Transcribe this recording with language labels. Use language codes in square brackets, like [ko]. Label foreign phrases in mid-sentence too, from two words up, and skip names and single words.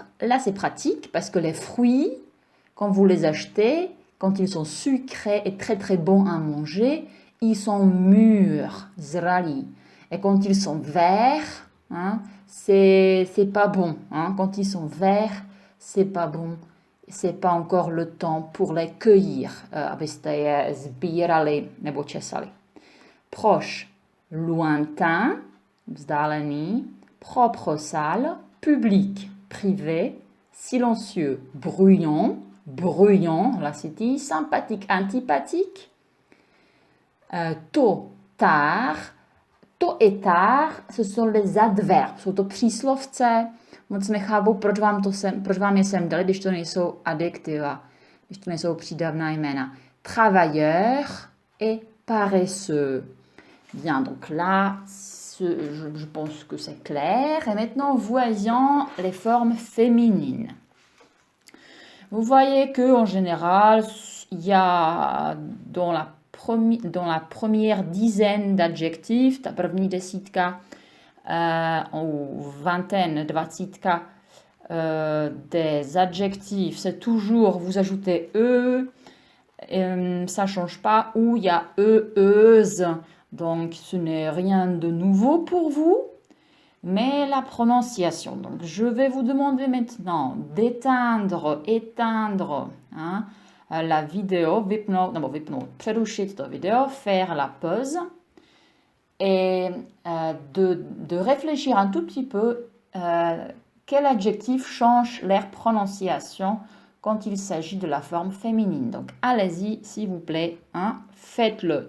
[fr] Là, c'est pratique parce que les fruits, quand vous les achetez, quand ils sont sucrés et très très bons à manger, ils sont mûrs, zralí. Et quand ils sont verts, c'est pas bon. Quand ils sont verts, c'est pas bon. C'est pas encore le temps pour les cueillir, [cs] abyste je sbírali nebo česali. [fr] Proche, lointain, vzdálený. Propre, sale. Public, privé. Silencieux, bruyant. Bruyant, là c'est dit. Sympathique, antipathique. Tôt, tard. To et tard, ce sont les adverbes. [cs] Jsou to příslovce. Moc nechápu, proč vám je sem dali, když to nejsou adjektiva, když to nejsou přídavná jména. [fr] Travailleur et paresseux. Bien, donc là, je pense que c'est clair. Et maintenant, voyons les formes féminines. Vous voyez qu'en général, il y a dans la première dizaine d'adjectifs, [cs] ta první desítka, [fr] ou vingtaine, dvacítka des adjectifs, c'est toujours, vous ajoutez e, ça ne change pas, ou il y a euse, donc ce n'est rien de nouveau pour vous, mais la prononciation. Donc je vais vous demander maintenant d'éteindre, éteindre, la vidéo, [cs] vypnout, přerušit to video, [fr] faire la pause et de réfléchir un tout petit peu quel adjectif change leur prononciation quand il s'agit de la forme féminine. Donc, allez-y, s'il vous plaît, hein, faites-le.